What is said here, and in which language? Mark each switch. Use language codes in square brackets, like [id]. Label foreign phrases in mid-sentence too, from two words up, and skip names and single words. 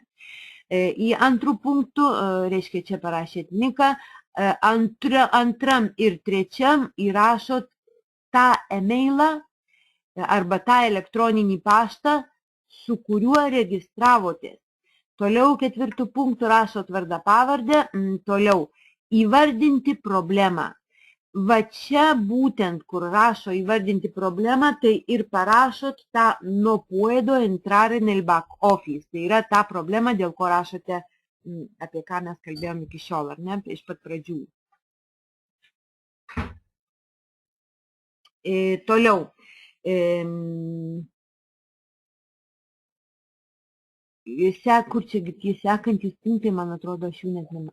[lt] Į antrų punktų, reiškia, čia parašėt niką, antram ir trečiam įrašot tą e-mailą arba tą elektroninį paštą, su kuriuo registravotės. Toliau ketvirtų punktų rašot vardą pavardę, toliau įvardinti problemą. Va čia būtent, kur rašo įvardinti problemą, tai ir parašot tą [es] no puedo entrar en el back office. [lt] Tai yra ta problema, dėl ko rašote, apie ką mes kalbėjom iki šiol, ar ne, iš pat pradžių. Toliau. Kur čia tie sekantis punktai, man atrodo, aš jų net nemą.